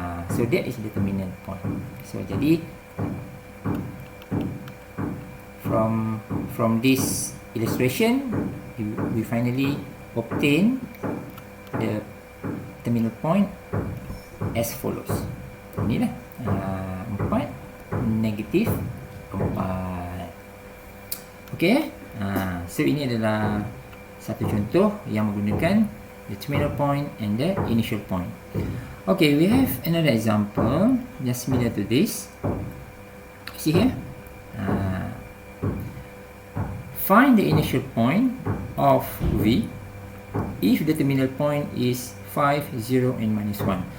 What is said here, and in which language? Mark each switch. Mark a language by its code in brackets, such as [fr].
[en] So that is the terminal point. So jadi from this illustration we finally obtain the terminal point as follows. [id] Inilah 4 negatif 4. Okey. So ini adalah satu contoh yang menggunakan [en] the terminal point and the initial point. Okay, we have another example just similar to this. See here, find the initial point of V if the terminal point is 5, 0 and -1.